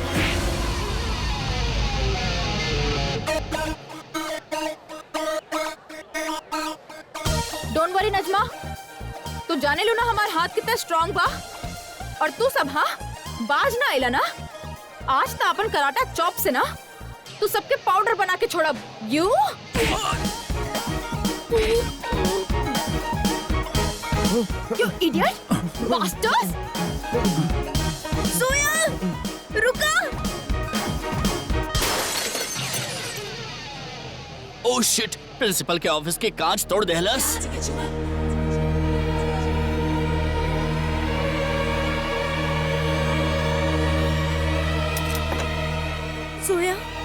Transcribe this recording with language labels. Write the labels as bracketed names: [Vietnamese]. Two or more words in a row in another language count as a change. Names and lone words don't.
[English] don't worry [Bhojpuri] नजमा, तू जाने लो ना हमार हाथ कितना स्ट्रांग बा। और तू सब हाँ बाज ना आइला ना। आज तो अपन [English] karate chop [Bhojpuri] से ना तू सबके पाउडर बना के छोड़ब। [English] यू You idiot! Bastards! [Bhojpuri] जोया रुका। [English] oh shit, [Bhojpuri] प्रिंसिपल के ऑफिस के कांच तोड़ देहलस। जोया